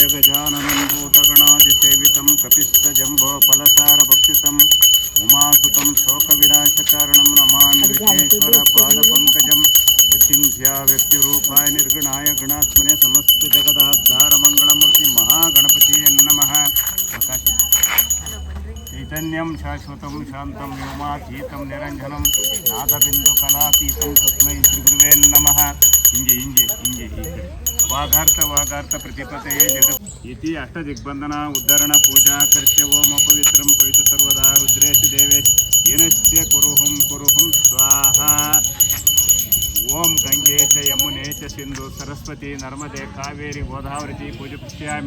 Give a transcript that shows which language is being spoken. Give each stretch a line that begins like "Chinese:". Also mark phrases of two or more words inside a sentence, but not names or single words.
Sanskrit: ಗಜಾನನಂ ಭೂತಗಣಾದಿ ಸೇವಿತಂ ಕಪಿಸ್ಥ ಜಂಬೋ ಫಲಸಾರ ಭಕ್ಷಿತಂ ಉಮಾಸುತಂ ಶೋಕ ವಿನಾಶಕಾರಣಂ ನಮಾಮಿ ವಿಘ್ನೇಶ್ವರ ಪಾದ ಪಂಕಜಂ. ಅಚಿಂತ್ಯ ವ್ಯಕ್ತಿರೂಪಾಯ ನಿರ್ಗುಣಾಯ ಗಣಾತ್ಮನೆ ಸಮಸ್ತ ಜಗದಾಧಾರ ಮಂಗಳಮೂರ್ತಿ ಮಹಾಗಣಪತಿಯೇ ನಮಃ. ಪ್ರಕಾಶ ಚೈತನ್ಯಂ ಶಾಶ್ವತಂ ಶಾಂತಂ ವ್ಯೋಮಾತೀತಂ ನಿರಂಜನಂ ನಾದಬಿಂದು ಕಲಾತೀತಂ ತಸ್ಮೈ ಶ್ರೀ ಗುರುವೇ ನಮಃ.
Kannada: ಹಿಂಗೆ ಹೀಗೆ
Sanskrit: ವಾಗಾರ್ಥ ಪ್ರತಿಪತೆಯೇ ಜಗತ್ ಇತಿ ಅಷ್ಟದಿಗ್ಬಂಧನ ಉದ್ಧರಣ ಪೂಜಾ ಕರ್ತ್ಯ ಓಂ ಅಪವಿತ್ರಂ ಪವಿತ್ರ ಸರ್ವದಾ ರುದ್ರೇಶ ದೇವೇಶ್ ಏನಸ್ಯ ಕುರುಹುಂ ಸ್ವಾಹಾ. ಓಂ ಗಂಗೆ ಚ ಯಮುನೆ ಚ ಸಿಂಧು ಸರಸ್ವತಿ ನರ್ಮದೆ ಕಾವೇರಿ ಗೋದಾವರಿ ಪೂಜಿಷ್ಯಾಮಿ.